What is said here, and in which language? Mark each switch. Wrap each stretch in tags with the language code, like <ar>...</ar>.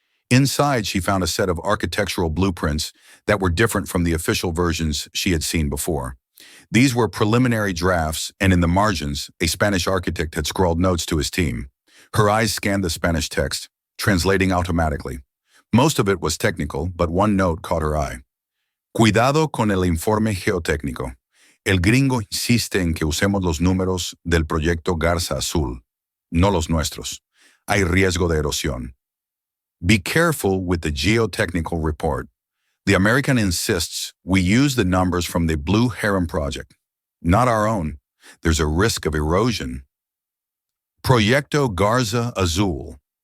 <en>Inside, she found a set of architectural blueprints that were different from the official versions she had seen before. These were preliminary drafts, and in the margins, a Spanish architect had scrawled notes to his team. Her eyes scanned the Spanish text, translating automatically. Most of it was technical, but one note caught her eye.</en> <es>Cuidado con el informe geotécnico. El gringo insiste en que usemos los números del proyecto Garza Azul, no los nuestros. Hay riesgo de erosión.</es> <en>Be careful with the geotechnical report. The American insists we use the numbers from the Blue Heron project, not our own. There's a risk of erosion. Proyecto Garza Azul.</en>